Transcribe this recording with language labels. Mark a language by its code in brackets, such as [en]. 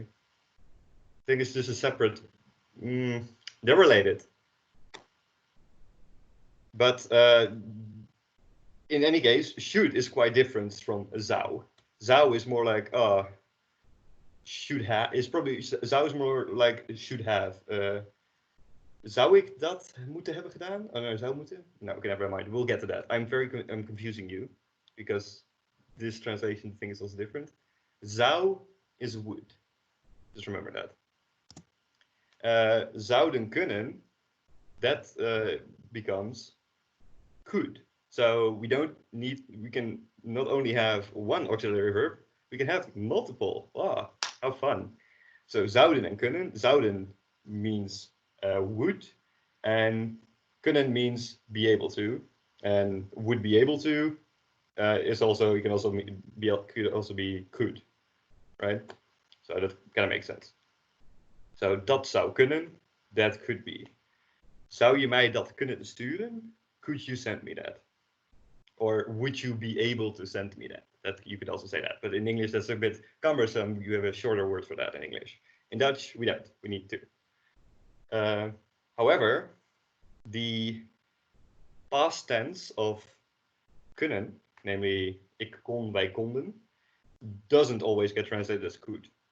[en] I think it's just a separate. They're related. But in any case, should is quite different from zou. Zou is more like should have. It's probably zou is more like should have. [nl] Zou ik dat moeten hebben gedaan? [en] Oh no, [nl] zou moeten? [en] No, okay, never mind. We'll get to that. I'm confusing you because this translation thing is also different. Zou is would. Just remember that. [nl] Zouden kunnen, [en] that becomes could. So we can not only have one auxiliary verb, we can have multiple. Wow, how fun. So zouden and kunnen. Zouden means would, and kunnen means be able to, and would be able to is also, could also be could, right? So that kind of makes sense. So [nl] dat zou kunnen, [en] that could be. [nl] Zou je mij dat kunnen sturen? [en] Could you send me that? Or would you be able to send me that? That you could also say that, but in English that's a bit cumbersome. You have a shorter word for that in English. In Dutch we don't. We need to. However, the past tense of kunnen, namely ik kon, wij konden, doesn't always get translated as could.